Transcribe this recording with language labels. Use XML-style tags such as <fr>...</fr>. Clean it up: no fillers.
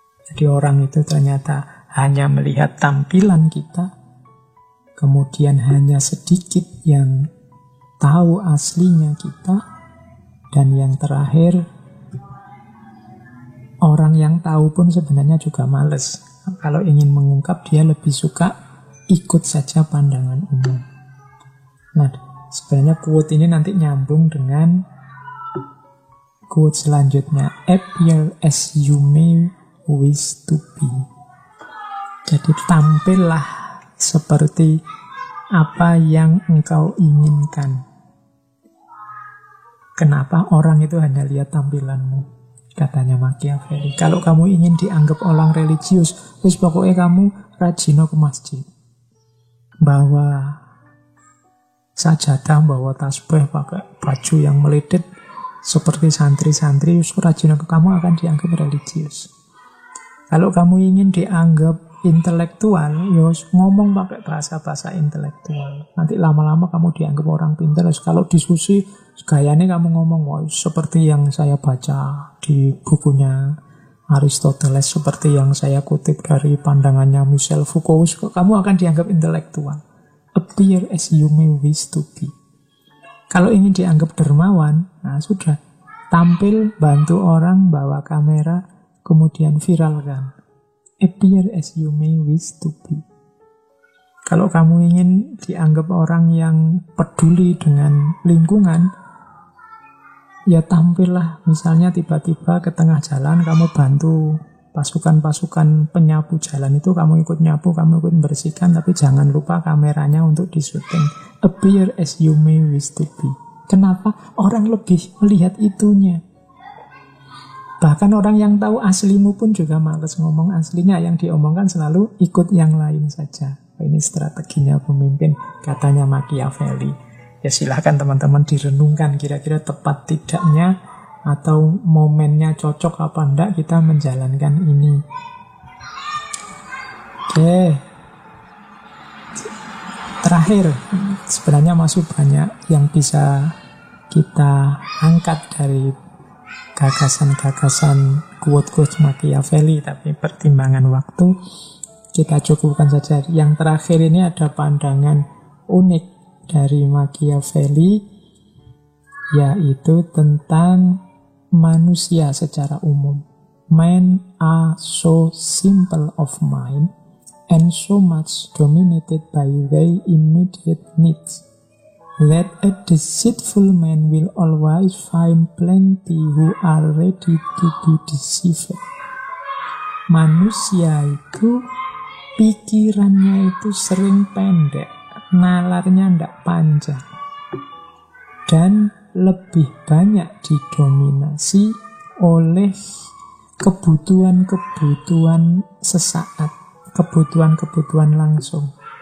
<id>Jadi orang itu ternyata hanya melihat tampilan kita, kemudian hanya sedikit yang tahu aslinya kita, dan yang terakhir, orang yang tahu pun sebenarnya juga males. Kalau ingin mengungkap, dia lebih suka ikut saja pandangan umum. Nah, sebenarnya quote ini nanti nyambung dengan quote selanjutnya.</id> <en>Appear as you may wish to be.</en> <id>Jadi tampillah seperti apa yang engkau inginkan. Kenapa orang itu hanya lihat tampilanmu? Katanya Machiavelli. Kalau kamu ingin dianggap orang religius, wis pokoknya kamu rajin ke masjid. Bawa sajadah, bawa tasbih, pakai baju yang meledet seperti santri-santri, rajin ke kamu akan dianggap religius. Kalau kamu ingin dianggap intelektual, ngomong pakai bahasa-bahasa intelektual. Nanti lama-lama kamu dianggap orang pintar. Kalau diskusi, gayanya kamu ngomong, wah, seperti yang saya baca di bukunya Aristoteles, seperti yang saya kutip dari pandangannya Michel Foucault, kamu akan dianggap intelektual.</id> <en>Appear as you may wish to be.</en> <id>Kalau ingin dianggap dermawan, nah sudah, tampil, bantu orang, bawa kamera, kemudian viralkan.</id> <en>Appear as you may wish to be.</en> <id>Kalau kamu ingin dianggap orang yang peduli dengan lingkungan, ya tampillah. Misalnya tiba-tiba ke tengah jalan kamu bantu pasukan-pasukan penyapu jalan itu, kamu ikut nyapu, kamu ikut bersihkan, tapi jangan lupa kameranya untuk disuting.</id> <en>Appear as you may wish to be.</en> <id>Kenapa? Orang lebih melihat itunya. Bahkan orang yang tahu aslimu pun juga malas ngomong aslinya. Yang diomongkan selalu ikut yang lain saja. Ini strateginya pemimpin, katanya Machiavelli. Ya silahkan teman-teman direnungkan kira-kira tepat tidaknya atau momennya cocok apa enggak kita menjalankan ini. Oke. Terakhir, sebenarnya masih banyak yang bisa kita angkat dari gagasan-gagasan quote-quote Machiavelli, tapi pertimbangan waktu kita cukupkan saja. Yang terakhir ini ada pandangan unik dari Machiavelli, yaitu tentang manusia secara umum.</id> <en>Men are so simple of mind and so much dominated by their immediate needs that a deceitful man will always find plenty who are ready to be deceived.</en> <id>Manusia itu pikirannya itu sering pendek, nalarnya ndak panjang, dan lebih banyak didominasi oleh kebutuhan-kebutuhan sesaat, kebutuhan-kebutuhan langsung.</id>